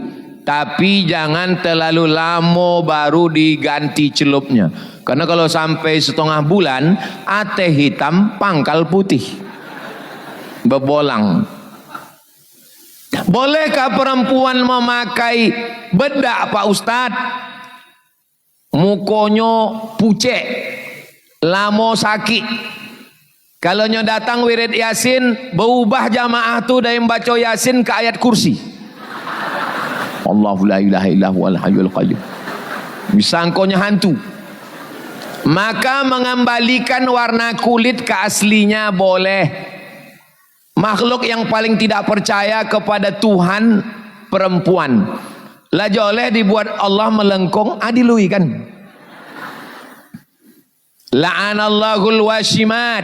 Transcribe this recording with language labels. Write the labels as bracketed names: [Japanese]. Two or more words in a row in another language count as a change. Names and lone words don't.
[Indonesian] Tapi jangan terlalu lama baru diganti celupnya. Karena kalau sampai setengah bulan, ate hitam, pangkal putih. Berbolang. Bolehkah perempuan memakai bedak Pak Ustadz? [Minangkabau] Mukonyo pucet, lamo sakit. [Indonesian] Kalau nyo datang wirid Yasin, berubah jamaah tu dari membaca Yasin ke ayat kursi. [Arabic] Allahu la ilaha illa huwal hayyul qayyum. [Indonesian] Disangkonya hantu. Maka mengembalikan warna kulit ke aslinya boleh. Makhluk yang paling tidak percaya kepada Tuhan perempuan. Lah boleh dibuat Allah melengkung, adilui kan. [Arabic] La'anallahul washimat.